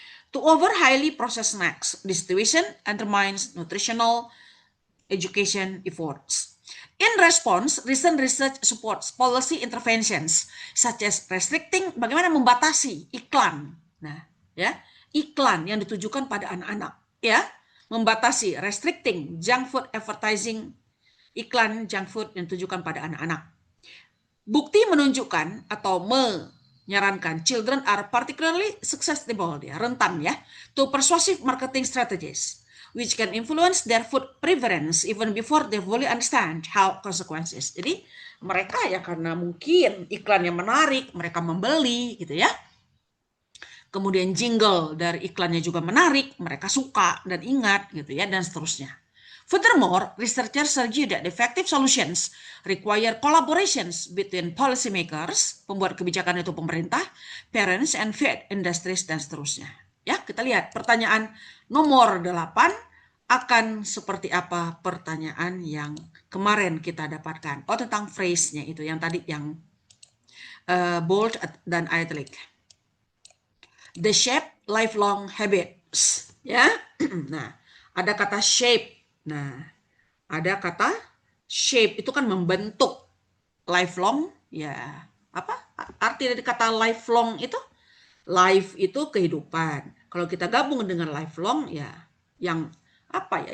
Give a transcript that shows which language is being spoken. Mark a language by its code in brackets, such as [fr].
[en] To over highly processed snacks, this situation undermines nutritional education efforts. In response, recent research supports policy interventions such as restricting, [id] bagaimana membatasi iklan. Nah, ya, iklan yang ditujukan pada anak-anak, ya, membatasi, [en] restricting junk food advertising, [id] iklan junk food yang ditujukan pada anak-anak. Bukti menunjukkan atau menyarankan [en] children are particularly susceptible, ya, [id] rentan ya, [en] to persuasive marketing strategies which can influence their food preference even before they fully understand health consequences. [id] Jadi mereka ya karena mungkin iklannya menarik, mereka membeli gitu ya. Kemudian jingle dari iklannya juga menarik, mereka suka dan ingat gitu ya, dan seterusnya. [en] Furthermore, researchers argue that effective solutions require collaborations between policymakers, [id] pembuat kebijakan itu pemerintah, [en] parents, and food industries, [id] dan seterusnya. Ya, kita lihat pertanyaan nomor 8 akan seperti apa pertanyaan yang kemarin kita dapatkan. Oh, tentang phrase-nya itu, yang tadi yang bold dan italic. [en] The shape lifelong habits. [id] Ya, nah, ada kata shape. Nah, ada kata shape itu kan membentuk, lifelong ya, apa arti dari kata lifelong itu? Life itu kehidupan. Kalau kita gabung dengan lifelong ya yang apa ya?